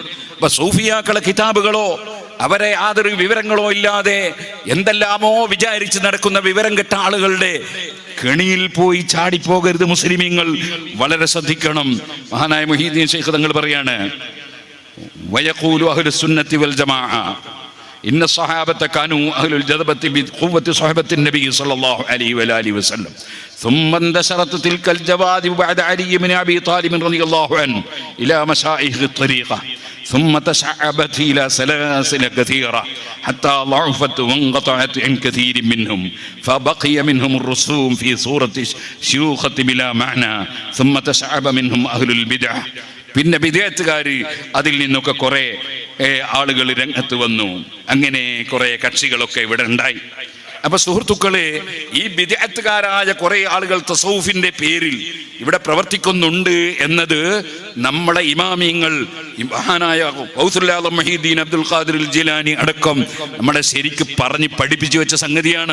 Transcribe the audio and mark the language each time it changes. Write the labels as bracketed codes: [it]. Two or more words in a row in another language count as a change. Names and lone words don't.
[ml] അപ്പൊ സൂഫിയാക്കളെ കിതാബുകളോ അവരെ യാതൊരു വിവരങ്ങളോ ഇല്ലാതെ എന്തെല്ലാമോ വിചാരിച്ച് നടക്കുന്ന വിവരം കെട്ട ആളുകളുടെ കെണിയിൽ പോയി ചാടിപ്പോകരുത് മുസ്ലിമീങ്ങൾ, വളരെ ശ്രദ്ധിക്കണം. മഹാനായ മുഹീദ്ദീൻ ശൈഖ് തങ്ങൾ പറയാണ്, [ar] ويقول أهل السنة والجماعة إن الصحابة كانوا أهل الجذبة بقوة صحبة النبي صلى الله عليه وآله وسلم. ثم انتشرت تلك الجواذب بعد علي بن ابي طالب رضي الله عنه الى مشايخ الطريقه ثم تشعبت الى سلاسل كثيره حتى ضعفت وانقطعت عن كثير منهم فبقي منهم الرسوم في صوره شيوخة بلا معنى ثم تشعب منهم اهل البدع. [ml] പിന്നെ ബിദ്അത്തുകാർ അതിൽ നിന്നൊക്കെ കുറെ ആളുകൾ രംഗത്ത് വന്നു. അങ്ങനെ കുറെ കക്ഷികളൊക്കെ ഇവിടെ ഉണ്ടായി. അപ്പൊ സുഹൃത്തുക്കളെ, ഈ ബിദ്അത്തുകാരായ കുറെ ആളുകൾ തസൗഫിന്റെ പേരിൽ ഇവിടെ പ്രവർത്തിക്കുന്നുണ്ട് എന്നത് നമ്മളെ ഇമാമിയങ്ങൾ, മഹാനായ ഗൗസുൽ ആലം മുഹീദ്ദീൻ അബ്ദുൽ ഖാദിർ ജിലാനി അടക്കം നമ്മളെ ശരിക്ക് പറഞ്ഞ് പഠിപ്പിച്ചു വെച്ച സംഗതിയാണ്.